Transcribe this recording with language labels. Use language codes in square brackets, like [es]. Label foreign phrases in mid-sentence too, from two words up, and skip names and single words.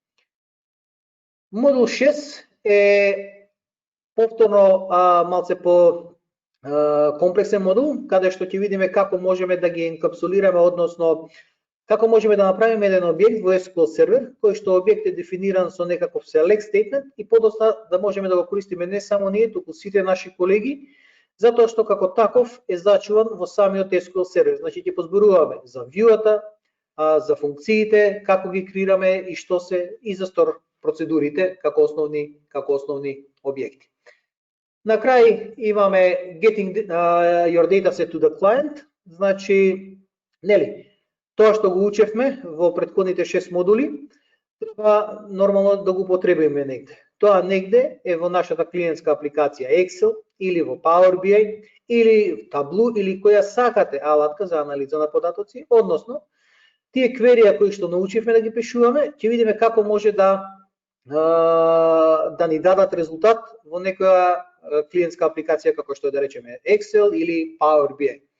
[mk] Модул 6 е повторно малце по комплексен модул, каде што ќе видиме како можеме да ги енкапсулираме, односно како можеме да направиме еден објект во SQL сервер, кој што објект е дефиниран со некаков select statement и подоцна да можеме да го користиме не само ние, туку сите наши колеги, затоа што како таков е зачуван во самиот SQL сервер. Значи ќе позборуваме за view-ата, за функциите, како ги креираме и што се и за store процедурите како основни објекти. На крај имаме [en] getting your dataset to the client, [mk] значи нели тоа што го учевме во претходните 6 модули, треба нормално да го потребиме негде. Тоа негде е во нашата клиентска апликација Excel или во Power BI или Tableau или која сакате алатка за анализа на податоци, односно тие кверија кои што научивме да ги пишуваме, ќе видиме како може да ни дадат резултат во некоја клиентска апликација како што да речеме Excel или Power BI.